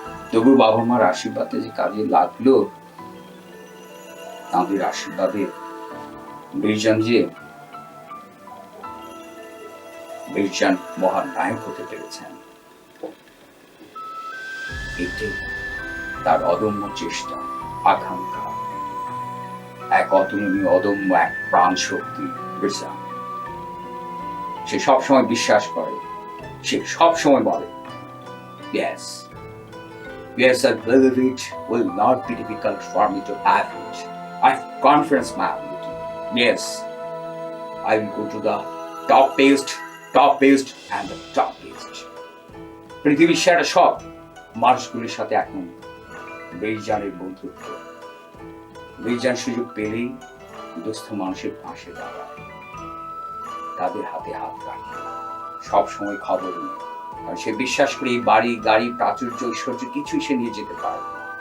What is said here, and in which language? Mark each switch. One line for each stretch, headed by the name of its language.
Bangla: তবু বাবা মার আশীর্বাদে যে কাজে লাগলো, তাদের আশীর্বাদে বীরজান মহান নায়ক হতে পেরেছেন। এটাই তার অদম্য চেষ্টা, আকাঙ্ক্ষা, এক অতুলনীয় অদম্য এক প্রাণ শক্তি। বীরজান সে সবসময় বিশ্বাস করে, সে সবসময় বলে,
English: yes, I believe it will not be difficult for me to have it. I have confidence, my ability. Yes, I will go to the top best and the top best.
Bangla: পৃথিবীর সেরা সব মানুষগুলির সাথে এখন বীরজানের বন্ধুত্ব। বীরজান সুযোগ পেলেই দুস্থ মানুষের পাশে দাঁড়ায়, তাদের হাতে হাত রাখে, সবসময় খবর নিয়ে। আর সে বিশ্বাস করে এই বাড়ি, গাড়ি, প্রাচুর্য, ঐশ্বর্য কিছুই সে নিয়ে যেতে পারে না।